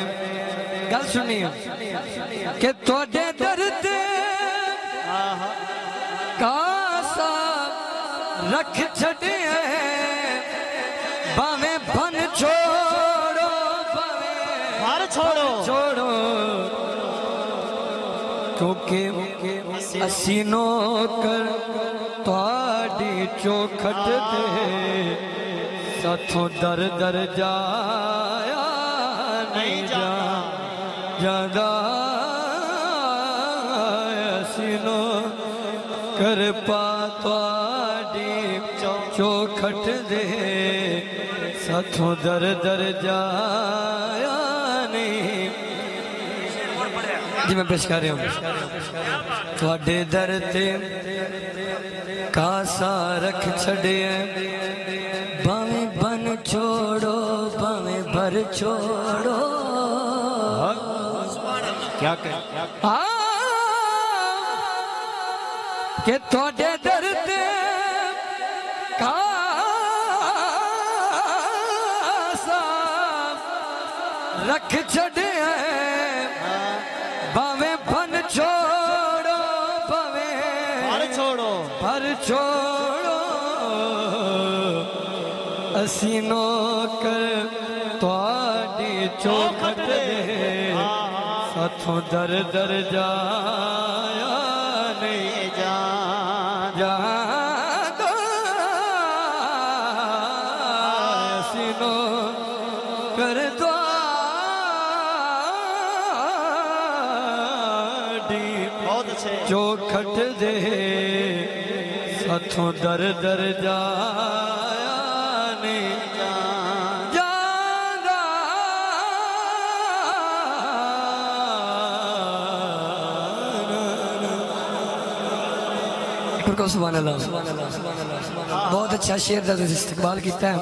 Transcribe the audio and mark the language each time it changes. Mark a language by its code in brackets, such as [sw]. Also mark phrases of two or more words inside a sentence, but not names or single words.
[pa] گل سنی کہ تواڈے در تے کاسا رکھ چھڑے ہیں باویں بن چھوڑو باویں چھوڑو کیونکہ اسی نوکر تواڈی چوکھٹ دے ساتھوں در در جایا نہیں جاندہ اسی نوکر پا تواڈی چوکھٹ دے ساتھوں در در جایا نہیں. جی میں پیش کر رہا ہوں تواڈے در تے کاسا رکھ چھڑے ہیں بھاویں بن چھوڑو بھاویں بھر چھوڑو. کیا کہیں کہ تواڈے در تے کاسا رکھ چھڑے ہیں بھاویں بن چھوڑو بھاویں بھر چھوڑو اسی نوکر تواڈی چوکھٹ دے ساتھوں در در جایا نہیں جاندہ اسی نوکر تواڈی چوکھٹ دے ساتھوں در در جایا نہیں جاندہ. [ar] سبحان اللہ [pa] بہت اچھا شعر دا استقبال کیتا ہے.